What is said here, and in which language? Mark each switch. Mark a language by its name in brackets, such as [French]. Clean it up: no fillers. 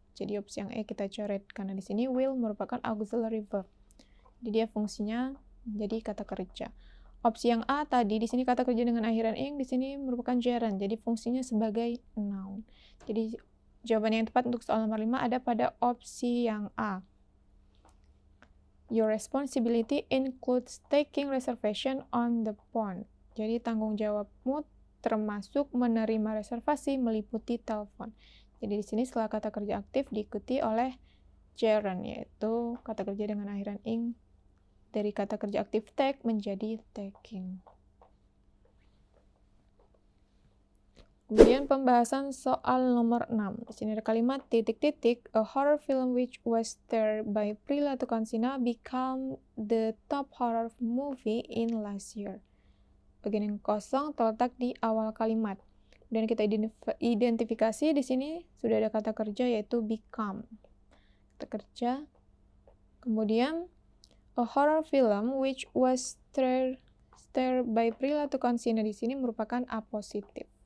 [Indonesian] Jadi opsi yang E kita coret karena di sini will merupakan auxiliary verb. Jadi dia fungsinya jadi kata kerja. Opsi yang A tadi di sini kata kerja dengan akhiran ing, di sini merupakan gerund. Jadi fungsinya sebagai noun. Jadi jawaban yang tepat untuk soal nomor 5 ada pada opsi yang A. [English] Your responsibility includes taking reservation on the pond. [Indonesian] Jadi tanggung jawabmu termasuk menerima reservasi meliputi telepon. Jadi di sini setelah kata kerja aktif diikuti oleh gerund, yaitu kata kerja dengan akhiran ing dari kata kerja aktif take menjadi taking. Kemudian pembahasan soal nomor 6. Di sini ada kalimat ... [English] a horror film which was starred by Prilly Latuconsina became the top horror movie in last year. [Indonesian] Bagian yang kosong terletak di awal kalimat. Dan kita identifikasi di sini sudah ada kata kerja yaitu become. Kata kerja. Kemudian [English] a horror film which was starred by Prilly Latuconsina [Indonesian] di sini merupakan A positif.